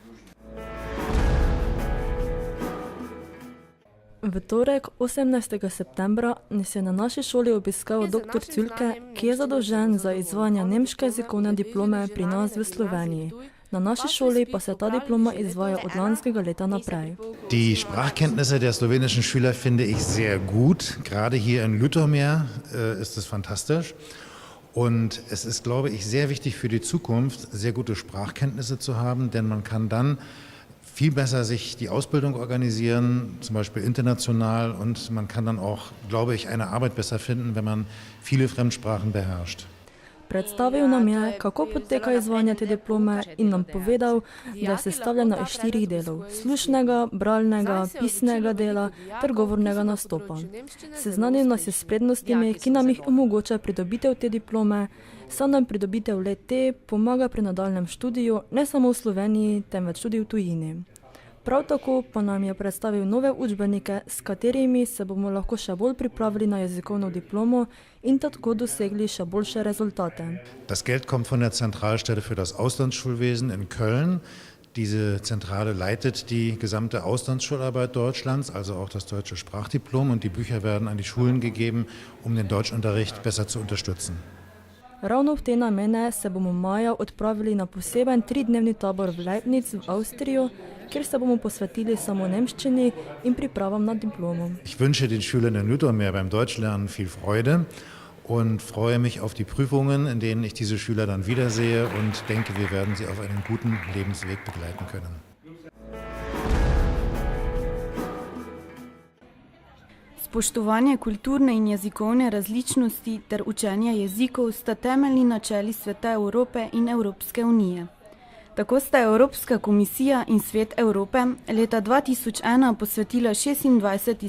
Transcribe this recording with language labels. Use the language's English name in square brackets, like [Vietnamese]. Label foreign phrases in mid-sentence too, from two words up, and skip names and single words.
[Slovenian] V torek, 18. septembra, nas je na naši šoli obiskal dr. Cülke, ki je zadolžen za izvajanje nemške jezikovne diplome pri nas v Sloveniji. Na naši šoli pa se ta diploma izvaja od lanskega leta naprej. [German] Die Sprachkenntnisse der slowenischen Schüler finde ich sehr gut. Gerade hier in Ljutomer ist es fantastisch. Und es ist, glaube ich, sehr wichtig für die Zukunft, sehr gute Sprachkenntnisse zu haben, denn man kann dann viel besser sich die Ausbildung organisieren, zum Beispiel international, und man kann dann auch, glaube ich, eine Arbeit besser finden, wenn man viele Fremdsprachen beherrscht. [Slovenian] Predstavil nam je, kako poteka izvajanje te diplome in nam povedal, da je sestavljena iz 4 delov: slušnega, bralnega, pisnega dela ter govornega nastopa. Seznanil nas je s prednostmi, ki nam jih omogoča pridobitev te diplome, saj nam pridobitev le-te pomaga pri nadaljnjem študiju ne samo v Sloveniji, temveč tudi v tujini. Prav tako pa nam je predstavil nove učbenike, s katerimi se bomo lahko še bolj pripravili na jezikovno diplomo in tako dosegli še boljše rezultate. [German] Das Geld kommt von der Zentralstelle für das Auslandsschulwesen in Köln. Diese Zentrale leitet die gesamte Auslandsschularbeit Deutschlands, also auch das deutsche Sprachdiplom, und die Bücher werden an die Schulen gegeben, um den Deutschunterricht besser zu unterstützen. [Slovenian] Ravno v te namene se bomo maja odpravili na poseben 3-dnevni tabor v Leibniz v Avstrijo, kjer se bomo posvetili samo nemščini in pripravam na diplomo. [German] Ich wünsche den Schülern in Ljutomer beim Deutschlernen viel Freude und freue mich auf die Prüfungen, in denen ich diese Schüler dann wiedersehe, und denke, wir werden sie auf einen guten Lebensweg begleiten können. [Slovenian] Spoštovanje kulturne in jezikovne različnosti ter učenje jezikov sta temeljni načeli Sveta Evrope in Evropske unije. Tako sta Evropska komisija in Svet Evrope leta 2001 posvetila 26.